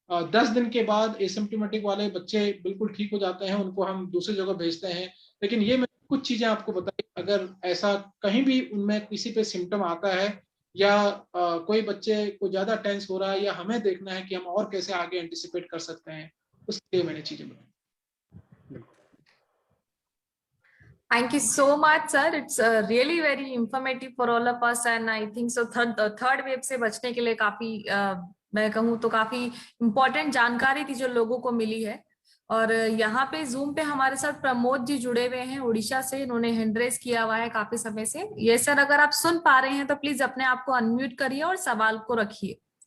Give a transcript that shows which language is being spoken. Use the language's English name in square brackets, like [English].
[Hindi] 10 दिन के बाद एसिम्प्टोमेटिक वाले बच्चे बिल्कुल ठीक हो जाते हैं, उनको हम दूसरी जगह भेजते हैं। लेकिन ये मैं कुछ चीजें आपको बताई, अगर ऐसा कहीं भी उनमें किसी पे सिम्टम आता है, या कोई बच्चे को ज्यादा टेंस हो रहा है, या हमें देखना है कि हम और कैसे आगे एंटिसिपेट कर सकते हैं, उसके लिए मैंने चीजें बताई। [English] Thank you so much, sir. It's really very informative for all of us, and I think so. [Hindi] Third wave से बचने के लिए काफी मैं कहूँ तो काफी इम्पोर्टेंट जानकारी थी जो लोगों को मिली है। और यहाँ पे जूम पे हमारे साथ प्रमोद जी जुड़े हुए हैं उड़ीसा से, इन्होंने हैंड रेस किया हुआ है काफी समय से। ये सर, अगर आप सुन पा रहे हैं तो प्लीज अपने आप को अनम्यूट करिए और सवाल को रखिए।